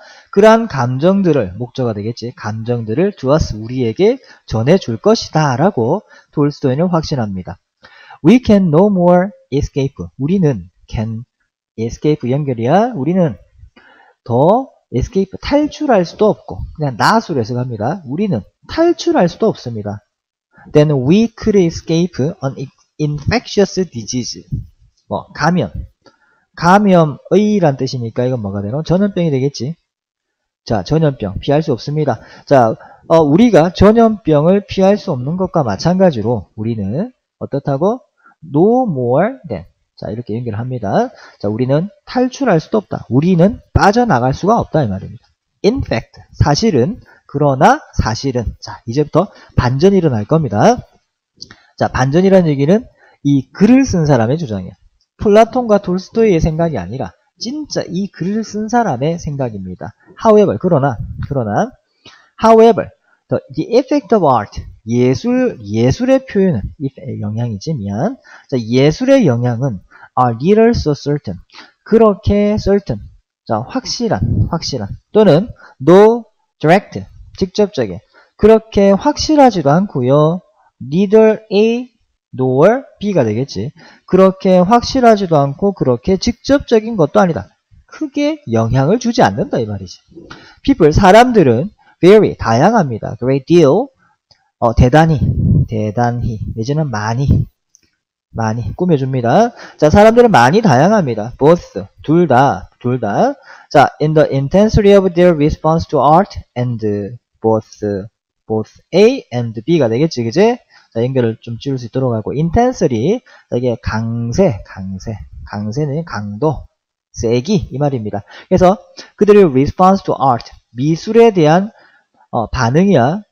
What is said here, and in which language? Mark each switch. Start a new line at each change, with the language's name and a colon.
Korean: 그러한 감정들을, 목적어가 되겠지. 감정들을
English: to us,
Korean: 우리에게 전해줄 것이다. 라고 톨스토이는 확신합니다.
English: We can no more escape.
Korean: 우리는
English: can escape
Korean: 연결이야. 우리는 더
English: escape
Korean: 탈출할 수도 없고 그냥 나수로 해석합니다. 우리는 탈출할 수도 없습니다.
English: Then we could escape an infectious disease.
Korean: 뭐 감염의란 뜻이니까 이건 뭐가 되노? 전염병이 되겠지. 자, 전염병 피할 수 없습니다. 자, 우리가 전염병을 피할 수 없는 것과 마찬가지로 우리는 어떻다고?
English: No more than.
Korean: 자, 이렇게 연결합니다. 자, 우리는 탈출할 수도 없다. 우리는 빠져나갈 수가 없다. 이 말입니다.
English: In fact,
Korean: 그러나 사실은. 자, 이제부터 반전이 일어날 겁니다. 자, 반전이라는 얘기는 이 글을 쓴 사람의 주장이야. 플라톤과 돌스토이의 생각이 아니라 진짜 이 글을 쓴 사람의 생각입니다.
English: However,
Korean: 그러나
English: however, the effect of art,
Korean: 예술의 표현은, 영향이지, 미안. 자, 예술의 영향은
English: are little so certain,
Korean: 그렇게
English: certain,
Korean: 자, 확실한, 또는
English: no direct,
Korean: 직접적인, 그렇게 확실하지도 않고요.
English: neither A nor B
Korean: 가 되겠지. 그렇게 확실하지도 않고 그렇게 직접적인 것도 아니다. 크게 영향을 주지 않는다 이 말이지.
English: people,
Korean: 사람들은
English: very,
Korean: 다양합니다.
English: great deal,
Korean: 대단히 내지는 많이 꾸며줍니다. 자, 사람들은 많이 다양합니다.
English: both,
Korean: 둘 다. 자,
English: in the intensity of their response to art and both A and B
Korean: 가 되겠지, 그지? 자, 연결을 좀 지울 수 있도록 하고, intensity, 이게 강세는 강도, 세기, 이 말입니다. 그래서 그들의
English: response to art,
Korean: 미술에 대한 반응이야.